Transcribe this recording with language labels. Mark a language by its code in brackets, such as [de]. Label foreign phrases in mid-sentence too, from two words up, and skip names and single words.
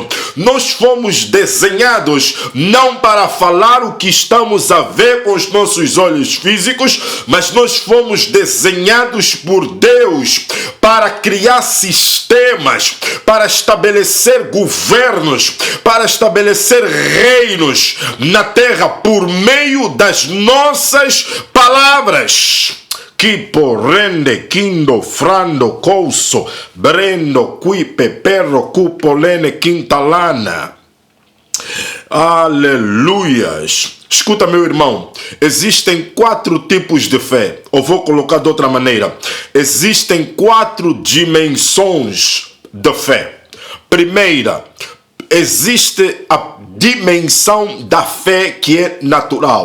[pt] Nós fomos desenhados não para falar o que estamos a ver com os nossos olhos físicos, mas nós fomos desenhados por Deus para criar sistemas, para estabelecer governos, para estabelecer reinos na terra por meio das nossas palavras. Que porrende, quindo, frando, couso, brendo, quipe, perro, cupolene, quintalana. Aleluias. Escuta, meu irmão, existem 4 tipos de fé. Ou vou colocar de outra maneira. Existem 4 dimensões de fé. Primeira, existe a dimensão da fé que é natural.